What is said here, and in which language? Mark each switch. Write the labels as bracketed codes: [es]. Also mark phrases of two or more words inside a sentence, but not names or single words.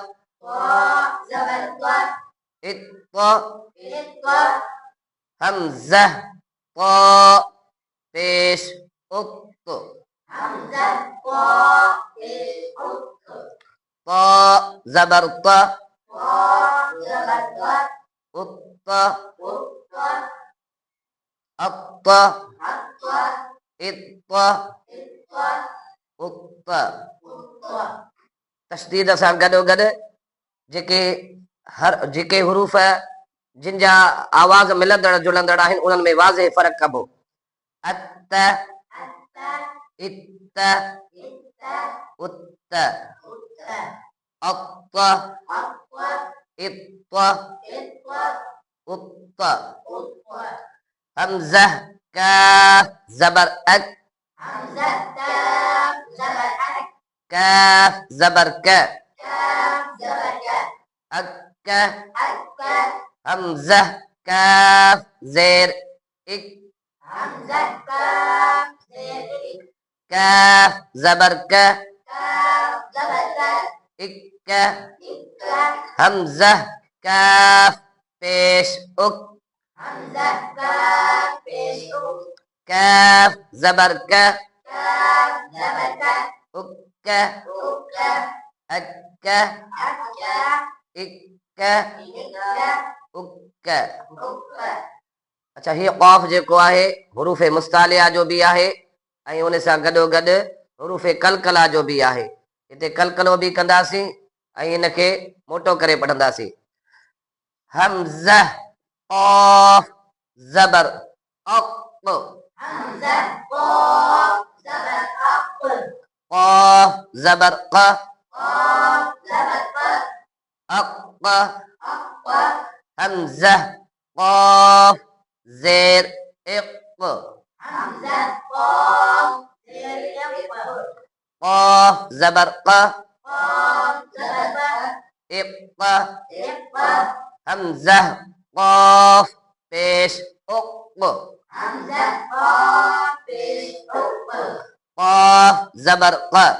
[sd] इत, हमज़ह तो पेश उत, तो ज़बर त, उत, अत, इत, उत। तशदीद सां गॾोगॾु जेके हुरूफ़ जिन जा आवाज़ मिलंदड़ जुलंदड़ आहिनि उन्हनि में वाज़े फ़र्क़ु कबो। अत, इत, उत, अत, इत, उत। हमज़ह काफ ज़बर अक, काफ ज़बर क, अक, हमज़ह काफ ज़ेर इक, काफ ज़बर क, इक्क हमजा काफ पेश उक काफ जबर का उक्क अक्क इक्क उक्क। अच्छा ही क़ाफ़ जेको आहे हुरूफ़ मुस्तालिया जो भी आहे ऐं उन सां गॾोगॾु हुरूफ़ कलकला जो भी आहे। हिते कलकलो भी कंदासीं ऐं इनखे मोटो करे पढ़ंदासीं। हमज़ा क़ाफ़ ज़बर अक़ क़ाफ़ ज़बर क़ अक़ हमज़ा क़ाफ़ ज़ेर इक़ क़ाफ़ ज़बर क़ इक़ हमज़ा क़ाफ़ पेश उक़ क़ाफ़ ज़बर क़